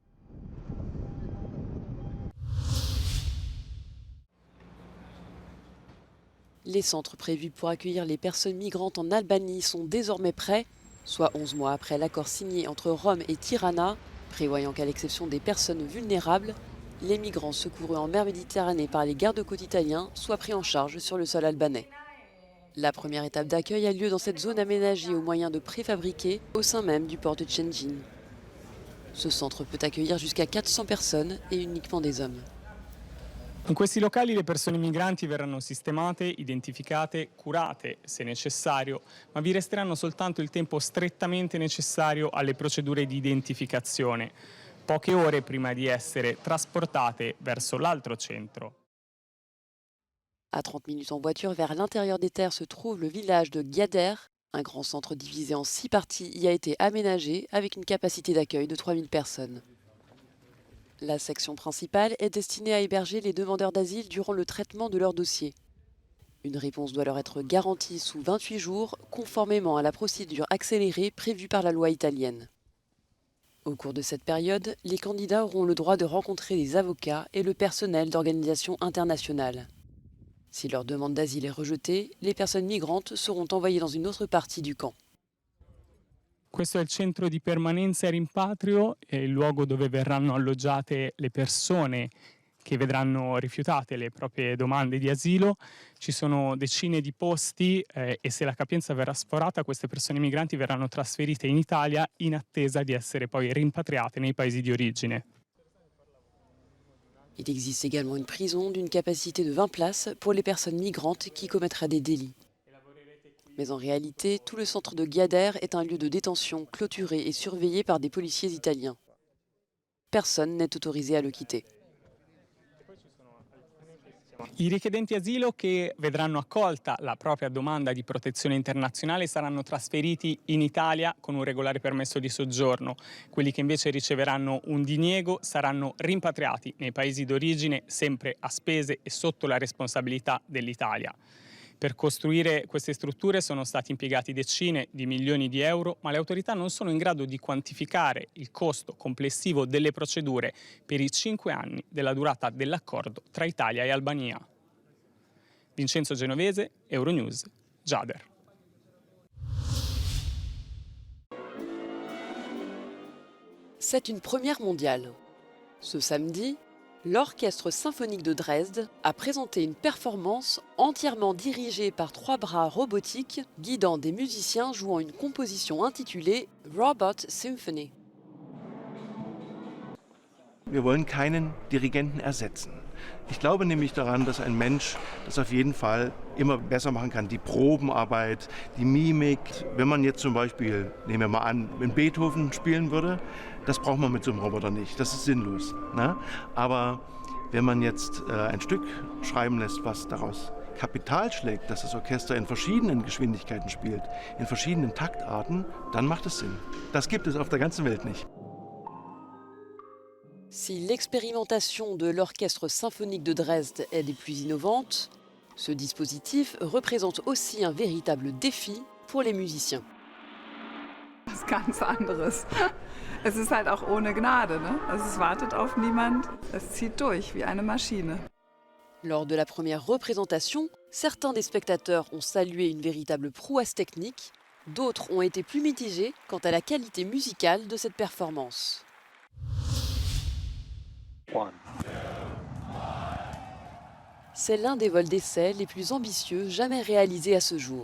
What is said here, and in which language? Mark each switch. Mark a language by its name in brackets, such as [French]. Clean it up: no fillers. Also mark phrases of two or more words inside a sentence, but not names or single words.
[French] Les centres prévus pour accueillir les personnes migrantes en Albanie sont désormais prêts, soit 11 mois après l'accord signé entre Rome et Tirana, prévoyant qu'à l'exception des personnes vulnérables, les migrants secourus en mer Méditerranée par les gardes-côtes italiens soient pris en charge sur le sol albanais. La première étape d'accueil a lieu dans cette zone aménagée au moyen de préfabriqués au sein même du port de Shëngjin. Ce centre peut accueillir jusqu'à 400 personnes et uniquement des hommes. [Italian] In questi locali le persone migranti verranno sistemate, identificate, curate se necessario, ma vi resteranno soltanto il tempo strettamente necessario alle procedure di identificazione, poche ore prima di essere trasportate verso l'altro centro. [French] À 30 minutes en voiture vers l'intérieur des terres se trouve le village de Gjader. Un grand centre divisé en 6 parties y a été aménagé avec une capacité d'accueil de 3000 personnes. La section principale est destinée à héberger les demandeurs d'asile durant le traitement de leur dossier. Une réponse doit leur être garantie sous 28 jours, conformément à la procédure accélérée prévue par la loi italienne. Au cours de cette période, les candidats auront le droit de rencontrer des avocats et le personnel d'organisations internationales. Si leur demande d'asile est rejetée, les personnes migrantes seront envoyées dans une autre partie du camp. [Italian] Questo è il centro di permanenza e rimpatrio, è il luogo dove verranno alloggiate le persone che vedranno rifiutate le proprie domande di asilo. Ci sono decine di posti e se la capienza verrà sforata, queste persone migranti verranno trasferite in Italia in attesa di essere poi rimpatriate nei paesi di origine. [French] Il existe également une prison d'une capacité de 20 places pour les personnes migrantes qui commettraient des délits. Mais en réalité, tout le centre de Gjader est un lieu de détention clôturé et surveillé par des policiers italiens. Personne n'est autorisé à le quitter. [Italian] I richiedenti asilo che vedranno accolta la propria domanda di protezione internazionale saranno trasferiti in Italia con un regolare permesso di soggiorno. Quelli che invece riceveranno un diniego saranno rimpatriati nei paesi d'origine sempre a spese e sotto la responsabilità dell'Italia. Per costruire queste strutture sono stati impiegati decine di milioni di euro, ma le autorità non sono in grado di quantificare il costo complessivo delle procedure per i 5 anni della durata dell'accordo tra Italia e Albania. Vincenzo Genovese, Euronews, Gjader. [French] C'est une première mondiale. Ce samedi, l'Orchestre symphonique de Dresde a présenté une performance entièrement dirigée par 3 bras robotiques guidant des musiciens jouant une composition intitulée Robot Symphony. [German] Wir wollen keinen Dirigenten ersetzen. Ich glaube nämlich daran, dass ein Mensch das auf jeden Fall immer besser machen kann. Die Probenarbeit, die Mimik. Wenn man jetzt zum Beispiel, nehmen wir mal an, in Beethoven spielen würde, das braucht man mit so einem Roboter nicht. Das ist sinnlos. Ne? Aber wenn man jetzt ein Stück schreiben lässt, was daraus Kapital schlägt, dass das Orchester in verschiedenen Geschwindigkeiten spielt, in verschiedenen Taktarten, dann macht es Sinn. Das gibt es auf der ganzen Welt nicht. [French] Si l'expérimentation de l'Orchestre symphonique de Dresde est des plus innovantes, ce dispositif représente aussi un véritable défi pour les musiciens. [German] Was ganz anderes. Es ist halt auch ohne Gnade, ne? Also es wartet auf niemand, es zieht durch wie eine Maschine. [French] Lors de la première représentation, certains des spectateurs ont salué une véritable prouesse technique, d'autres ont été plus mitigés quant à la qualité musicale de cette performance. C'est l'un des vols d'essai les plus ambitieux jamais réalisés à ce jour.